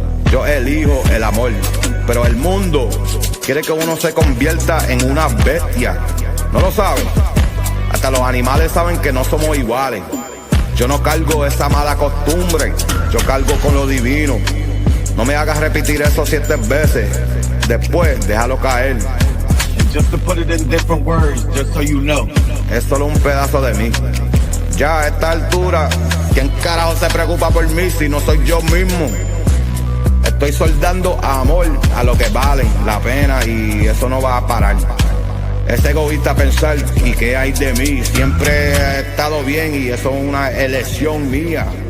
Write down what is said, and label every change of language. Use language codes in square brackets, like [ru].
[es] Yo elijo el amor, pero el mundo quiere que uno se convierta en una bestia. ¿No lo saben? Hasta los animales saben que no somos iguales. Yo no cargo esa mala costumbre, yo cargo con lo divino. No me hagas repetir eso 7 veces, después déjalo caer. [en] And just to put it in different words, just so you know. [es] Es solo un pedazo de mí. Ya a esta altura, ¿quién carajo se preocupa por mí si no soy yo mismo? Estoy soldando amor a lo que valen la pena y eso no va a parar. Es egoísta pensar, ¿y qué hay de mí? Siempre he estado bien y eso es una elección mía.